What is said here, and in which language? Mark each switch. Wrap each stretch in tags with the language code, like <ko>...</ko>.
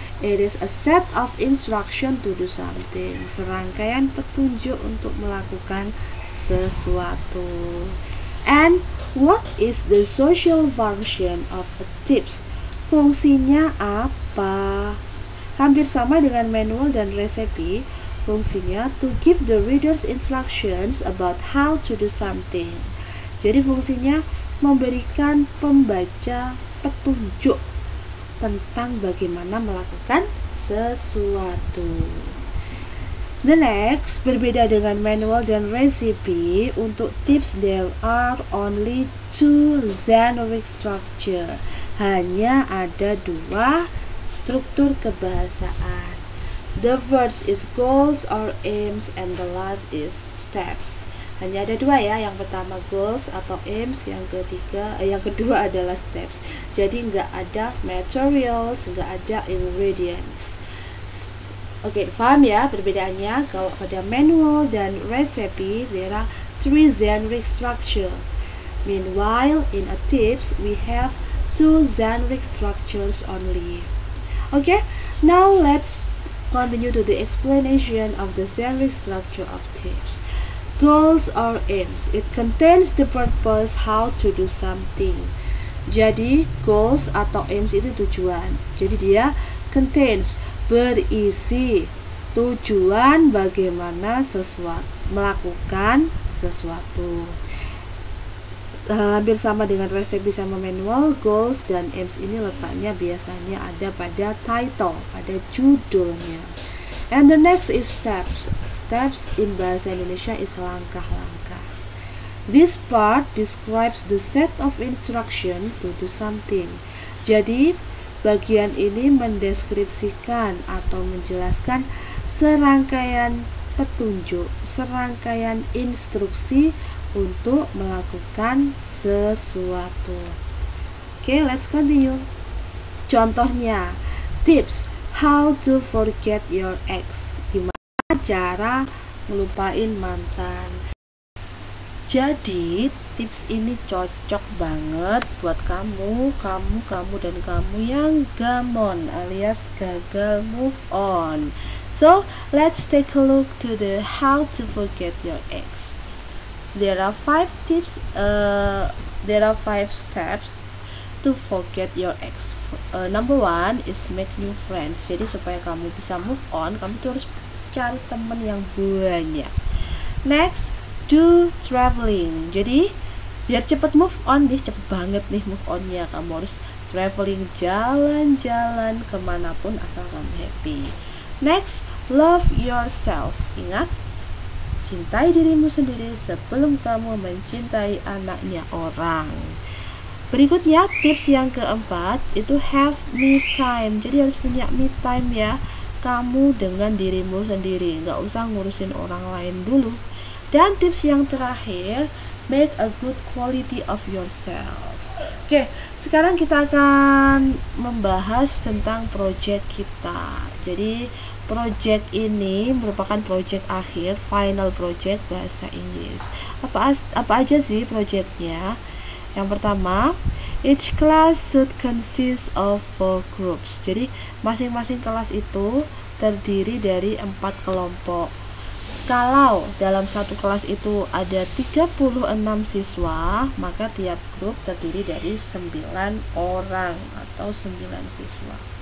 <en>It is a set of instruction to do something.</en> <id>Serangkaian petunjuk untuk melakukan sesuatu.</id> <en>And what is the social function of a tips?</en> <id>Fungsinya apa? Hampir sama dengan manual dan resepi.</id> <en>Fungsinya to give the readers instructions about how to do something.</en> <id>Jadi fungsinya memberikan pembaca petunjuk tentang bagaimana melakukan sesuatu.</id> <en>The next,</en> <id>berbeda dengan manual dan recipe, untuk tips</id> <en>there are only 2 generic structure.</en> <id>Hanya ada 2 struktur kebahasaan.</id> <en>The first is goals or aims and the last is steps.</en> <id>Hanya ada 2 ya, yang pertama goals atau aims, yang kedua adalah steps. Jadi nggak ada materials, nggak ada ingredients. Oke, paham ya perbedaannya? Kalau pada manual dan recipe,</id> <en>there are 3 generic structure. Meanwhile, in a tips, we have 2 generic structures only. Okay, now let's continue to the explanation of the generic structure of tips. Goals or aims. It contains the purpose how to do something.</en> <id>Jadi, goals atau aims itu tujuan. Jadi dia contains, berisi tujuan bagaimana melakukan sesuatu. Hampir sama dengan resepi sama manual, goals dan aims ini letaknya biasanya ada pada title, pada judulnya.</id> <en>And the next is steps. Steps in bahasa Indonesia is langkah-langkah. This part describes the set of instruction to do something.</en> <id>Jadi bagian ini mendeskripsikan atau menjelaskan serangkaian petunjuk, serangkaian instruksi untuk melakukan sesuatu.</id> <en>Okay, let's continue. Contohnya, tips how to forget your ex.</en> <id>Gimana cara ngelupain mantan? Jadi tips ini cocok banget buat kamu dan kamu yang gamon alias gagal move on.</id> <en>So let's take a look to the how to forget your ex. There are 5 tips. There are 5 steps to forget your ex. Number 1 is make new friends.</en> <id>Jadi supaya kamu bisa move on, kamu tuh harus cari teman yang banyak.</id> <en>Next, do traveling.</en> <id>Jadi biar cepet move on nih, cepet banget nih move onnya, kamu harus traveling, jalan-jalan kemanapun asal kamu happy.</id> <en>Next, love yourself.</en> <id>Ingat, cintai dirimu sendiri sebelum kamu mencintai anaknya orang. Berikutnya, tips yang keempat itu</id> <en>have me time.</en> <id>Jadi harus punya me time ya, kamu dengan dirimu sendiri, nggak usah ngurusin orang lain dulu. Dan tips yang terakhir,</id> <en>make a good quality of yourself.</en> <id>Oke, sekarang kita akan membahas tentang project kita. Jadi project ini merupakan project akhir, final project bahasa Inggris. Apa aja sih projectnya? Yang pertama,</id> <en>each class should consist of 4 groups.</en> <id>Jadi masing-masing kelas itu terdiri dari 4 kelompok. Kalau dalam satu kelas itu ada 36 siswa, maka tiap grup terdiri dari 9 orang atau 9 siswa.</id>